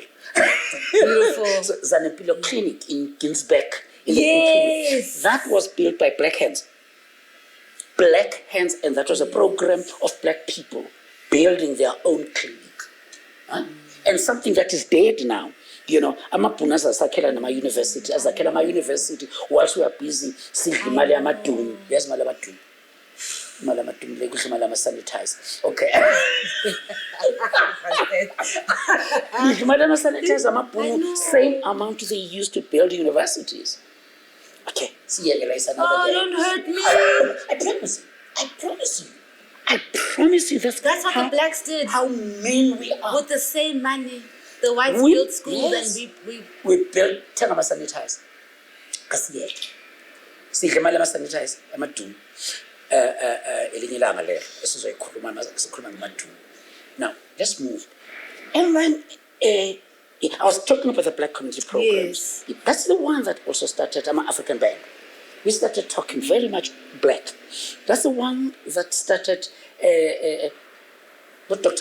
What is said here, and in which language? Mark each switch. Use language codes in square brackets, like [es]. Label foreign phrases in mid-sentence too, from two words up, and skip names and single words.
[en] Beautiful. So Zanempilo Clinic in Ginsberg. Yes. That was built by Black Hands. Black Hands, and that was a program of Black people building their own clinic. And something that is dead now. You know, [nd] amapunas asakhela nama university, azakhela ama university [en] whilst we are busy [nd] sidla imali yamadumi. Yes, imali yamadumi. Imali yamadumi le kudla imali yama-sanitizer. Okay. Imali yama-sanitizer amabhunu, [en] same amount they used to build universities. Okay, siyekela is another day. Don't hurt me. I promise you that's what the blacks did. How mean we are. With the same money. The whites built schools and we built 10 of our sanitizer. [nd] Kasiyeke. Sidle imali yama-sanitizer amadumi. Elinye ilanga lelo esizoyikhuluma ngamadumi. [en] Now, let's move. And then I was talking about the Black Community Programs. Yes. That's the one that also started, I'm an African band. We started talking very much Black. That's the one that started with Dr.